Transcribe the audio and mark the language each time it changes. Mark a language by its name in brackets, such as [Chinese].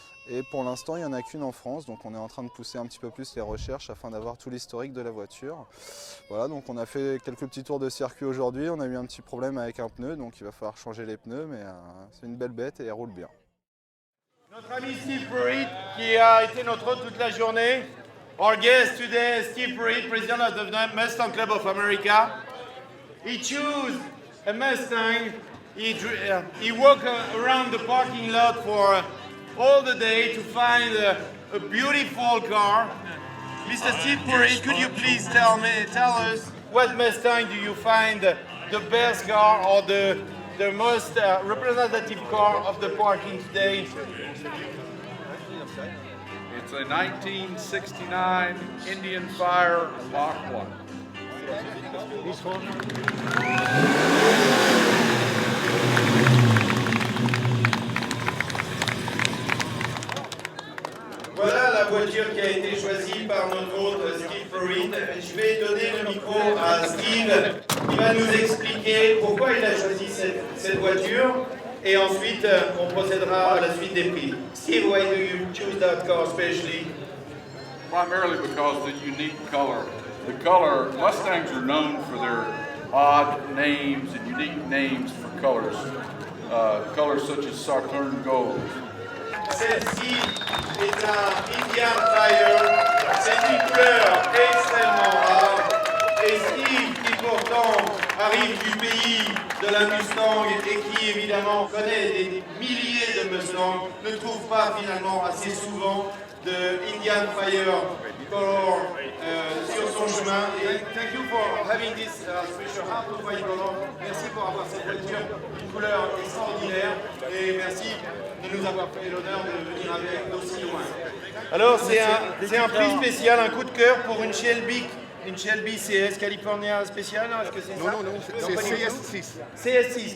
[French] Et pour l'instant il n'y en a qu'une en France, donc on est en train de pousser un petit peu plus les recherches afin d'avoir tout l'historique de la voiture. Voilà, donc on a fait quelques petits tours de circuit aujourd'hui, on a eu un petit problème avec un pneu, donc il va falloir changer les pneus, mais c'est une belle bête et elle roule bien. Notre ami Steve Pruitt qui a été notre hôte toute la journée. [English] Our guest today is Steve Pruitt, president of the Mustang Club of America. He chose a Mustang. He walked around the parking lot for all the day to find a beautiful car. Mr. Steve Pruitt, could you please tell us what Mustang do you find the best car or the most representative car of the parking today? It's a 1969 Indian Fire Mach 1. [French] Voilà la voiture qui a été choisie par notre hôte Steve Pruitt. Je vais donner le micro à Steve qui va nous expliquer pourquoi il a choisi cette voiture. Et ensuite, on procédera à la suite des prix. [English] Steve, why do you choose that car especially? Primarily because of the unique color. The color, Mustangs are known for their odd names and unique names for colors. Colors such as Saturn Gold. [French] Celle-ci est un Indian Fire. C'est une couleur extrêmement rare. Et Steve, qui pourtant arrive du pays de la Mustang et qui évidemment connaît des milliers de Mustangs, ne trouve pas finalement assez souvent de Indian Fire color sur son chemin. [English] Et thank you for having this special hard to find color. [French] Merci pour avoir cette voiture d'une couleur extraordinaire et merci de nous avoir fait l'honneur de venir avec d'aussi loin. Alors c'est un prix spécial, un coup de cœur pour une Shelby CS California spéciale, est-ce que c'est ça? Non, c'est CS6.